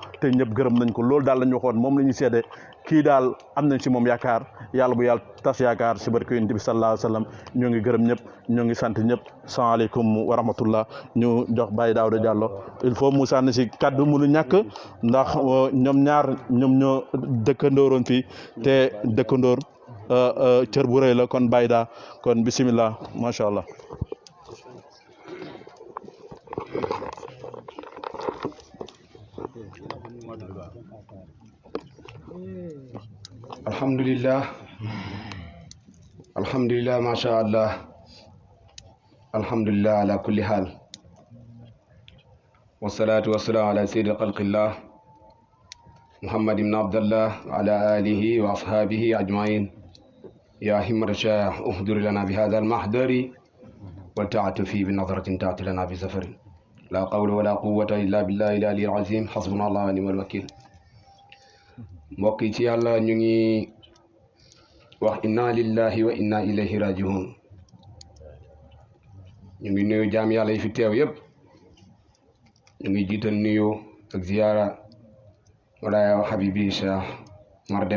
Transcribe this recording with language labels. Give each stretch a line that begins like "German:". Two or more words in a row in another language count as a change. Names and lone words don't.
Wolof: te ñëpp gërëm nañ ko loolu daal la ñu waxoon moom la ñuy seede kii daal am nañ si moom yaakaar yàlla bu yàlla tas yaakaar si barke yonent bi
Arabic: صلى الله عليه وسلم
Wolof: ñoo ngi gërëm ñëpp ñoo ngi sant ñëpp
Arabic: السلام عليكم ورحمة الله
Wolof: ñu jox Baye Daouda Diallo
French: il faut
Wolof: mu sànni si kaddu mënu ñàkk ndax ñoom ñaar ñoom ñoo dëkkandooroon fii te dëkkandoor cër bu rëy la kon Baye daa kon
Arabic: بسم الله ما شاء الله. الحمد لله ما شاء الله الحمد لله على كل حال والصلاة والسلام على سيد خلق الله محمد بن عبد الله وعلى آله وأصحابه أجمعين يا همة الشيخ احضر لنا بهذا المحضر والتعطف بنظرة تأتي لنا بسفر لا حول ولا قوة إلا بالله العلي العظيم حسبنا الله ونعم الوكيل
Wolof: mbokk yi ci yàlla ñu ngi wax
Arabic: إنا لله وإنا إليه راجعون
Wolof: ñu ngi nuyu jaam yàlla yi fi teew yëpp ñu ngi jiital nuyu ak ziyaara walaaya habibi Cheikh Mar Dem